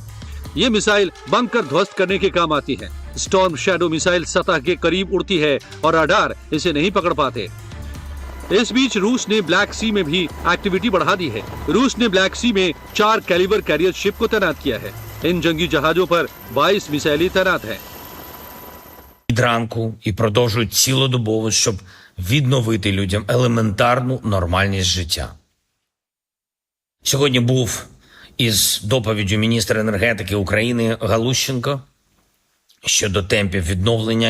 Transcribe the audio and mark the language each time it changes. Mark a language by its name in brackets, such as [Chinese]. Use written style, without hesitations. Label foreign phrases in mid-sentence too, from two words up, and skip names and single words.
[Hindi] ये मिसाइल बंकर ध्वस्त करने के काम आती है। स्टॉर्म शैडो मिसाइल सतह के करीब उड़ती है और रडार इसे नहीं पकड़ पाते। इस बीच रूस ने ब्लैक सी में भी एक्टिविटी बढ़ा दी है। रूस ने ब्लैक सी में 4 कैलिबर [English] carrier ship [Hindi] को तैनात किया है। इन जंगी जहाजों पर 22 मिसाइलें तैनात हैं। [Ukrainian] Від ранку і продовжують цілодобово, щоб відновити людям елементарну нормальність життя. Сьогодні був із доповіддю міністра енергетики України Галущенко щодо темпів відновлення.